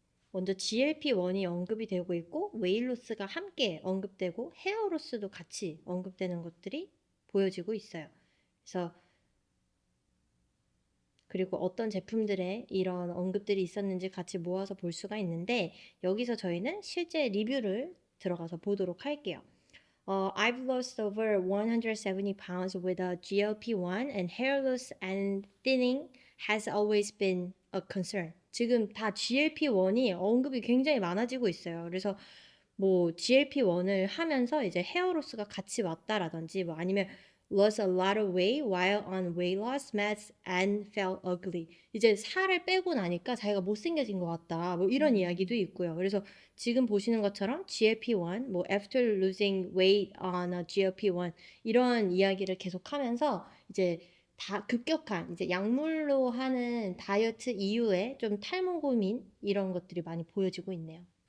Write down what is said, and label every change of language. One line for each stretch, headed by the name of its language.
Korean: 먼저 GLP-1이 언급이 되고 있고 웨이로스가 함께 언급되고 헤어로스도 같이 언급되는 것들이 보여지고 있어요. 그래서 그리고 어떤 제품들에 이런 언급들이 있었는지 같이 모아서 볼 수가 있는데 여기서 저희는 실제 리뷰를 들어가서 보도록 할게요.
English: I've lost over 170 pounds with a GLP-1 and hair loss and thinning has always been a concern.
Korean: 지금 다 GLP-1이 언급이 굉장히 많아지고 있어요. 그래서 뭐 GLP-1을 하면서 이제 헤어로스가 같이 왔다라든지 뭐 아니면
English: lost a lot of weight while on weight loss meds and felt ugly.
Korean: 이제 살을 빼고 나니까 자기가 못생겨진 것 같다. 뭐 이런 이야기도 있고요. 그래서 지금 보시는 것처럼 GLP-1, 뭐
English: after losing weight on a GLP-1
Korean: 이런 이야기를 계속하면서 이제 다 급격한 이제 약물로 하는 다이어트 이후에 좀 탈모 고민 이런 것들이 많이 보여지고 있네요.